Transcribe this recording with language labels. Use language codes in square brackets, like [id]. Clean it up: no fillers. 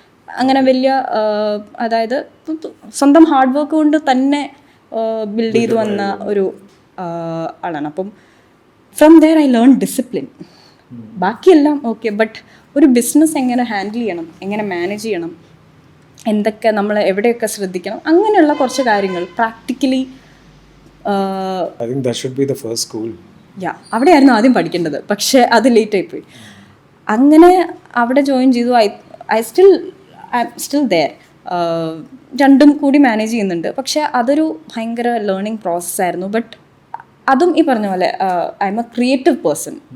[ml] അങ്ങനെ വലിയ അതായത് സ്വന്തം ഹാർഡ് വർക്ക് കൊണ്ട് തന്നെ ബിൽഡ് ചെയ്തു വന്ന ഒരു ആളാണ്. അപ്പം [en] from there I learned discipline. [ml] ബാക്കിയെല്ലാം ഓക്കെ, ബട്ട് ഒരു ബിസിനസ് എങ്ങനെ ഹാൻഡിൽ ചെയ്യണം, എങ്ങനെ മാനേജ് ചെയ്യണം, എന്തൊക്കെ നമ്മൾ എവിടെയൊക്കെ ശ്രദ്ധിക്കണം, അങ്ങനെയുള്ള കുറച്ച് കാര്യങ്ങൾ practically [en] I think that should be the first school. [ml] അവിടെയായിരുന്നു ആദ്യം പഠിക്കേണ്ടത്, പക്ഷേ അത് ലേറ്റായി പോയി. അങ്ങനെ അവിടെ ജോയിൻ ചെയ്തു. [en] I still there. [ml] രണ്ടും കൂടി മാനേജ് ചെയ്യുന്നുണ്ട്. പക്ഷേ അതൊരു ഭയങ്കര ലേണിംഗ് പ്രോസസ്സായിരുന്നു. ബട്ട് അതും ഈ പറഞ്ഞ പോലെ [en] I'm a creative person.